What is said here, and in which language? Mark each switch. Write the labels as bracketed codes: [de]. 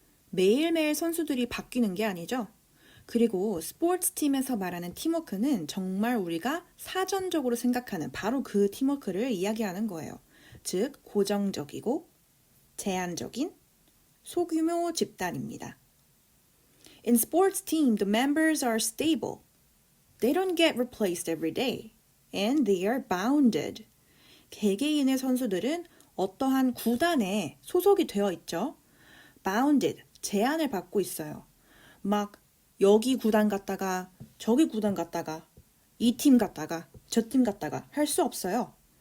[ko] 매일매일 선수들이 바뀌는 게 아니죠. 그리고 스포츠 팀에서 말하는 팀워크는 정말 우리가 사전적으로 생각하는 바로 그 팀워크를 이야기하는 거예요. 즉, 고정적이고 제한적인 소규모 집단입니다. [en] In sports team, the members are stable. They don't get replaced every day. And they are bounded. [ko] 개개인의 선수들은 어떠한 구단에 소속이 되어 있죠. bounded, 제한을 받고 있어요. 막 여기 구단 갔다가 저기 구단 갔다가 이 팀 갔다가 저 팀 갔다가 할 수 없어요.